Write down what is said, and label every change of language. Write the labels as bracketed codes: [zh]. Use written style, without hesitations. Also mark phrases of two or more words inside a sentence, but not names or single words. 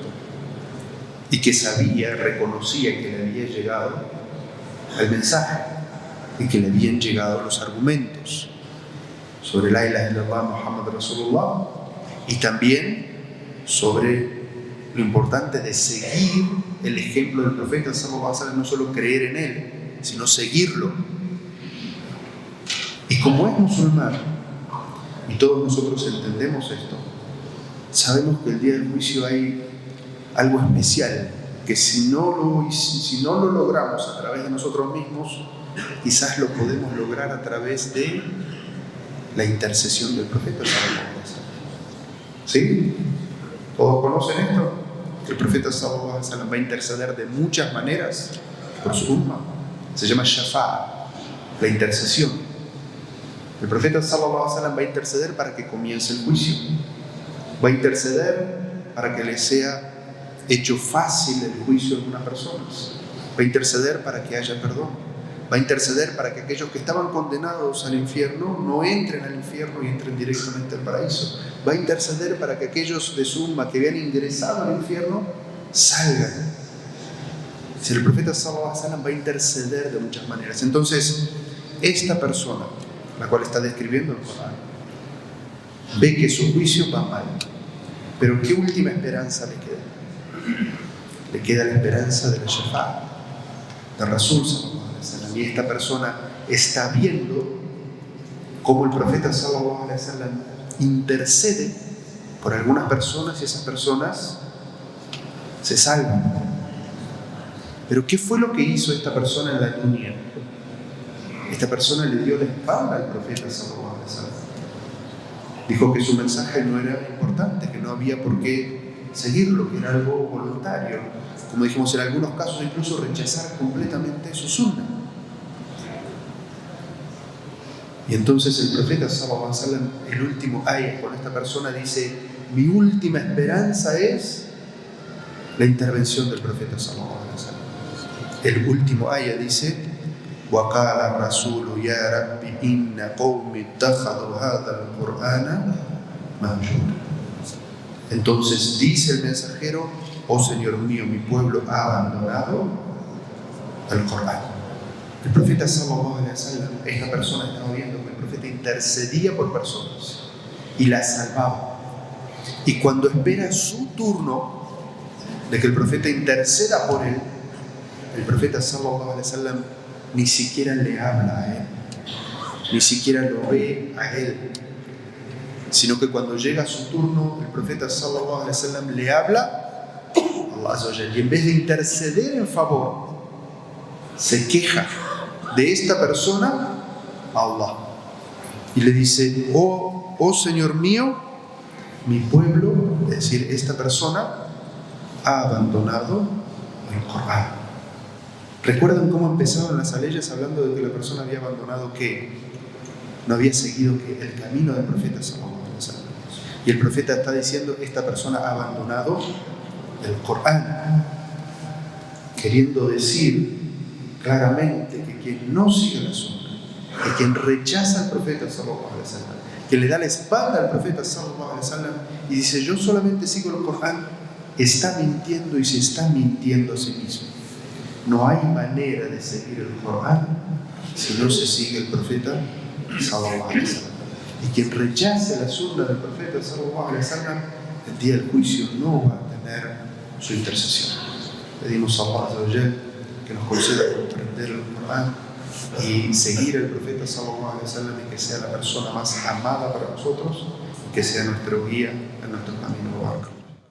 [es] Y que sabía, reconocía que le había llegado el mensaje y que le habían llegado los argumentos sobre [ar] لا إله إلا الله محمد رسول الله, [es] y también sobre lo importante de seguir el ejemplo del profeta [ar] صلى الله عليه وسلم, [es] no solo creer en él, sino seguirlo. Y como es musulmán, y todos nosotros entendemos esto, sabemos que el día del juicio hay algo especial, que si no lo logramos a través de nosotros mismos, quizás lo podemos lograr a través de la intercesión del profeta [ar] صلى الله عليه وسلم. [es] ¿Sí? ¿Todos conocen esto? Que el profeta [ar] صلى الله عليه وسلم [es] va a interceder de muchas maneras por su umma. Se llama shafa'a, la intercesión. El profeta [ar] صلى الله عليه وسلم [es] va a interceder para que comience el juicio. Va a interceder para que le sea hecho fácil el juicio de algunas personas. Va a interceder para que haya perdón. Va a interceder para que aquellos que estaban condenados al infierno no entren al infierno y entren directamente al paraíso. Va a interceder para que aquellos de su umma que habían ingresado al infierno salgan. Si el profeta [ar] صلى الله عليه وسلم [es] va a interceder de muchas maneras. Entonces, esta persona, la cual está describiendo el Corán, ve que su juicio va mal. Pero ¿qué última esperanza le queda? Le queda la esperanza de la shafa'a, del Rasul [ar] صلى الله عليه وسلم. [es] Y esta persona está viendo cómo el profeta [ar] صلى الله عليه وسلم [es] intercede por algunas personas y esas personas se salvan. Pero ¿qué fue lo que hizo esta persona en la dunya? Esta persona le dio la espalda al profeta [ar] صلى الله عليه وسلم. [es] Dijo que su mensaje no era importante, que no había por qué seguirlo, que era algo voluntario. Como dijimos, en algunos casos incluso rechazar completamente su sunna. Y entonces el profeta [ar] صلى الله عليه وسلم, [es] el último ayat con esta persona, dice: mi última esperanza es la intervención del profeta [ar] صلى الله عليه وسلم. [es] El último ayat dice: [ar] وَقَالَ الرَّسُولُ يَا رَبِّ إِنَّ قَوْمِ اتَّخَذُوا هَذَا الْقُرْآنَ مَهْجُورًا. [es] Entonces dice el mensajero: oh Señor mío, mi pueblo ha abandonado el Corán. El profeta [ar] صلى الله عليه وسلم, [es] esta persona estaba viendo que el profeta intercedía por personas y las salvaba. Y cuando espera su turno de que el profeta interceda por él, el profeta [ar] صلى الله عليه وسلم [es] ni siquiera le habla a él, ni siquiera lo ve a él, sino que cuando llega su turno, el profeta [ar] صلى الله عليه وسلم [es] le habla [ar] الله عز وجل. [es] Y en vez de interceder en favor, se queja de esta persona a Allah. Y le dice, oh Señor mío, mi pueblo, es decir, esta persona, ha abandonado el Corán. ¿Recuerdan cómo empezaron las aleyas hablando de que la persona había abandonado qué? No había seguido que el camino del profeta [ar] صلى الله عليه وسلم. [es] Y el profeta está diciendo, esta persona ha abandonado el Corán, queriendo decir claramente que quien no sigue la sunna, que quien rechaza al profeta [ar] صلى الله عليه وسلم, [es] que le da la espalda al profeta [ar] صلى الله عليه وسلم [es] y dice yo solamente sigo el Corán, está mintiendo y se está mintiendo a sí mismo. No hay manera de seguir el Corán si no se sigue el profeta [ar] صلى الله عليه وسلم. [es] Y quien rechace la sunna del profeta [ar] صلى الله عليه وسلم, [es] el día del juicio no va a tener su intercesión. Pedimos a [ar] الله عز وجل [es] que nos conceda comprender el Corán y seguir al profeta [ar] صلى الله عليه وسلم, [es] y que sea la persona más amada para nosotros, que sea nuestro guía en nuestro camino.